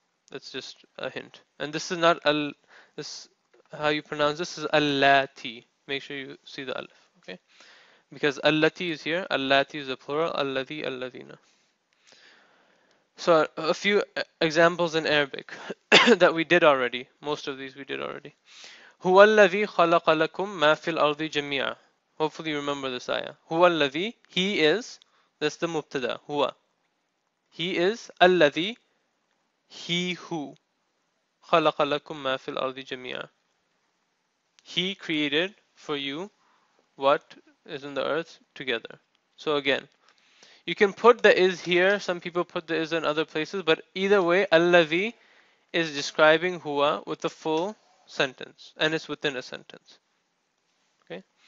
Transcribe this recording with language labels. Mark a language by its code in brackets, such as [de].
[en] That's just a hint. And this is not this, how you pronounce this is allati. Make sure you see the alif, okay? Because allati is here, allati is the plural, alladhi, alladhina. So a few examples in Arabic that we did already. Most of these we did already. [ar] هو الذي خلق لكم ما في الأرض جميعا. [en] Hopefully you remember this ayah. [ar] هو الذي, [en] he is, that's the mubtada, هو. He is الذي, he who. [ar] خلق لكم ما في الأرض جميعا. [en] He created for you what is in the earth together. So again, you can put the is here. Some people put the is in other places, but either way, alladhi is describing huwa with the full sentence and it's within a sentence. Okay.